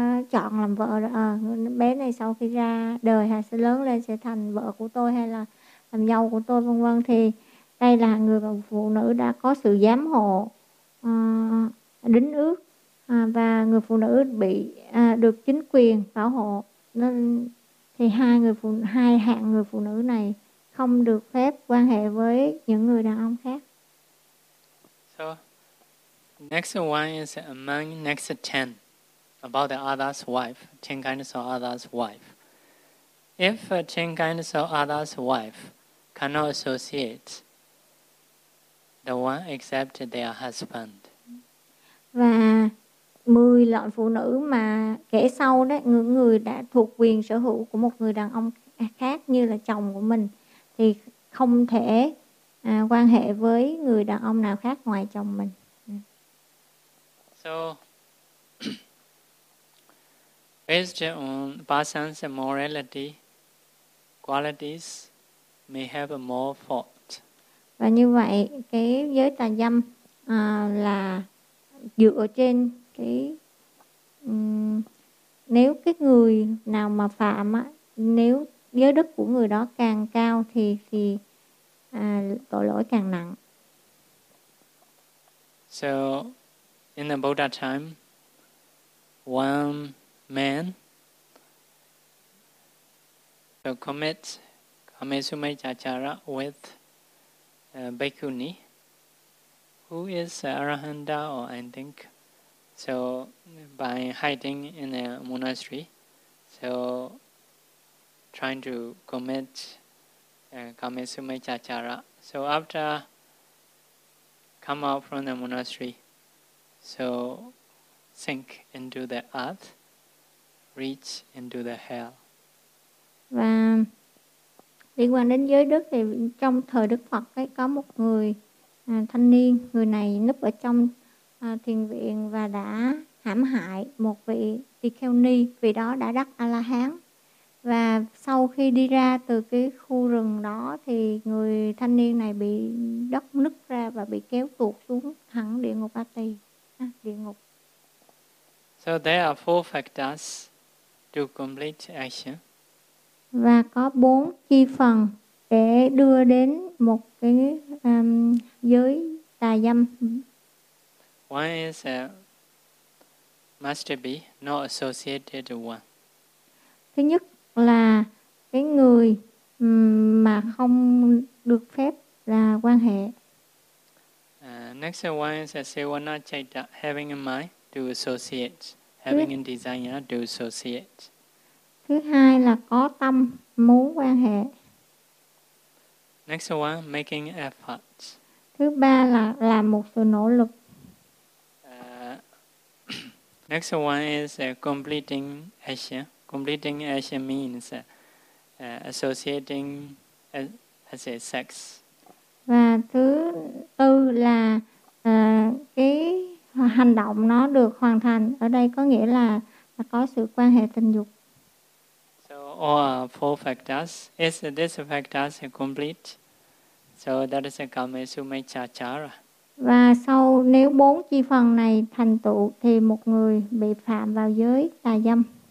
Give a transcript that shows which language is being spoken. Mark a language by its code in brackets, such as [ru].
[vi] chọn làm vợ bé này, sau khi ra đời hay sẽ lớn lên sẽ thành vợ của tôi hay là làm dâu của tôi vân vân, thì đây là người và phụ nữ đã có sự giám hộ đính ước, và người phụ nữ bị được chính quyền bảo hộ, nên thì hai hạng người phụ nữ này không được phép quan hệ với những người đàn ông khác. [en] So, next one is among next 10 about the other's wife, 10 kinds of other's wife. If 10 kinds of other's wife cannot associate the one except their husband. [vi] Và 10 loại phụ nữ mà kể sau đó, người đã thuộc quyền sở hữu của một người đàn ông khác như là chồng của mình, thì không thể quan hệ với người đàn ông nào khác ngoài chồng mình. [en] So, based on person's morality, qualities may have more fault. [vi] Và như vậy, cái giới tà dâm là dựa trên cái nếu cái người nào mà phạm á, nếu giới đức của người đó càng cao thì tội lỗi càng nặng. [en] So in the Buddha time, one man to commit kamesumechachara with Bhikkhuni, who is Arahanta or I think, so by hiding in a monastery, so trying to commit kamesumechachara. So after come out from the monastery, so sink into the earth, reach into the hell. [vi] Và liên quan đến giới đức thì trong thời Đức Phật ấy, có một người thanh niên, người này núp ở trong thiền viện và đã hãm hại một vị tỳ kheo ni, vì đó đã đắc A-la-hán. Và sau khi đi ra từ cái khu rừng đó thì người thanh niên này bị đất nứt ra và bị kéo tuột xuống thẳng địa ngục A-ti, địa ngục. [en] So there are four factors to complete action. [vi] Và có bốn chi phần để đưa đến một cái giới tà dâm. [en] One is must be not associated to one. [vi] Thứ nhất là cái người mà không được phép là quan hệ. [en] Next one is sevana chaita, having a mind to associate, having a desire to associate. [vi] Thứ hai là có tâm muốn quan hệ. [en] Next one, making effort. [vi] Thứ ba là làm một sự nỗ lực. [en] Next one is completing action. Completing action means associating as a sex. [vi] Và thứ tư là cái hành động nó được hoàn thành. Ở đây có nghĩa là có sự quan hệ tình dục. [en] Or four factors. Is this factors complete? So that is a kamesumechachara. [vi] Và sau nếu bốn chi phần này thành tựu thì một người bị phạm vào giới tà dâm.